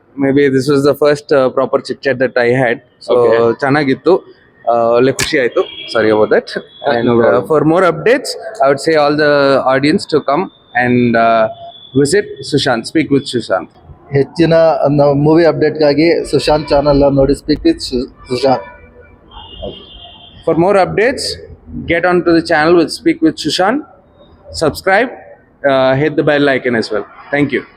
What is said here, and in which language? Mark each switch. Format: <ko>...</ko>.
<en>Maybe this was the first proper chit chat that I had. So Okay.</en> <kn>ಚೆನ್ನಾಗಿತ್ತು, ಒಳ್ಳೆ ಖುಷಿ ಆಯ್ತು.</kn> <en>Sorry about that. And for more updates, I would say all the audience to come and visit Sushant, Speak with Sushant.</en> <kn>ಹೆಚ್ಚಿನ movie ಅಪ್ಡೇಟ್ಗಾಗಿ Sushant channel ನೋಡಿ, speak with Sushant.</kn> <en>For more updates, get onto the channel with Speak with Sushant. Subscribe, hit the bell icon as well. Thank you.</en>